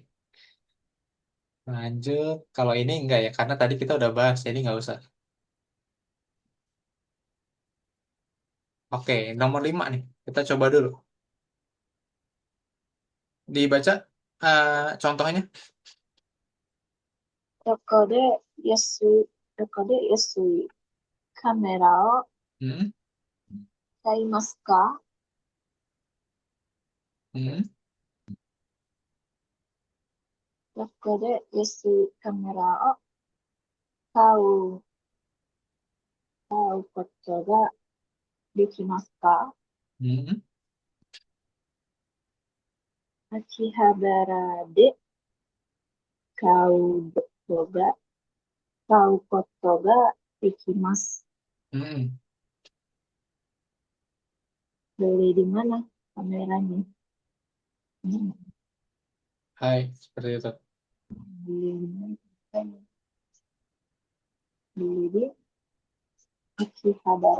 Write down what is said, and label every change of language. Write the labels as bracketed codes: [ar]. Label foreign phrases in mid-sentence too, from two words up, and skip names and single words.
[id] Lanjut. Kalau ini enggak ya. Karena tadi kita udah bahas. Jadi nggak usah. Oke, nomor 5 nih. Kita coba dulu. Dibaca contohnya. [ja] どこで安いカメラを Hmm, 買いますか？ hmm, どこで安いカメラを買うことができますか？秋葉原で 買うことができます。 hmm. [id] Beli di mana kameranya? Hmm, Hai, seperti itu. Beli di mana? Beli di Akihabara.